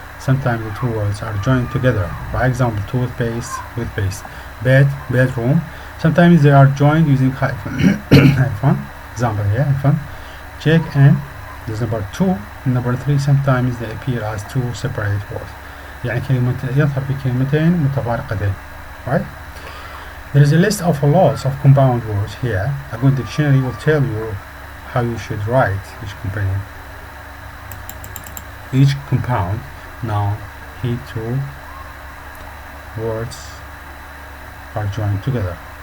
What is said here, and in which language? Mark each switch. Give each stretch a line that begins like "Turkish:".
English: Sometimes the two words are joined together. For example, toothpaste, bed, bedroom. Sometimes they are joined using hyphen. Example here, hyphen. Check in. There's number 2 and number 3. Sometimes they appear as 2 separate words.
Arabic: يعني يظهر في كلمتين متفارقتين.
English: Right? There is a list of lots of compound words here. A good dictionary will tell you how you should write each compound noun. Here 2 words are joined together.